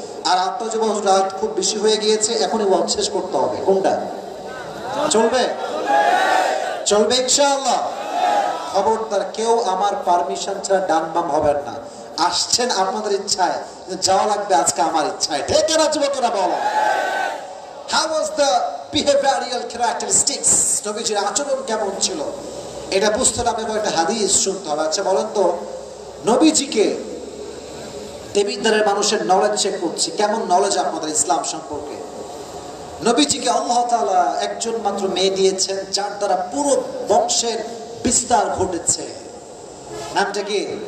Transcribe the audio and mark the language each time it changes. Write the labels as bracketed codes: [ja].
[bn] আর আপনার যে রাত খুব বেশি হয়ে গিয়েছে, এখনই ওয়াদ শেষ করতে হবে। কোনটা চলবে? চলবে ইনশাআল্লাহ। খবরদার কেউ আমার পারমিশন ছাড়া ডান বাম হবেন না। আসছেন আপনাদের ইচ্ছায়, যাওয়া লাগবে আজকে আমার ইচ্ছায়। ঠিক না যুবকেরা বলো? [en] How was the behavioral characteristics? [bn] নবীজির আচরণ কেমন ছিল এটা বুঝতে হলে আপনাকে একটা হাদিস শুনতে হবে। আচ্ছা বলেন তো, নবীজিকে দেবিদ্বারের মানুষের নলেজ চেক করছি, কেমন নলেজ আপনাদের ইসলাম সম্পর্কে? নবীজিকে আল্লাহ তাআলা একজন মাত্র মেয়ে দিয়েছেন, যার দ্বারা পুরো বংশের বিস্তার ঘটেছে। নামটা কি?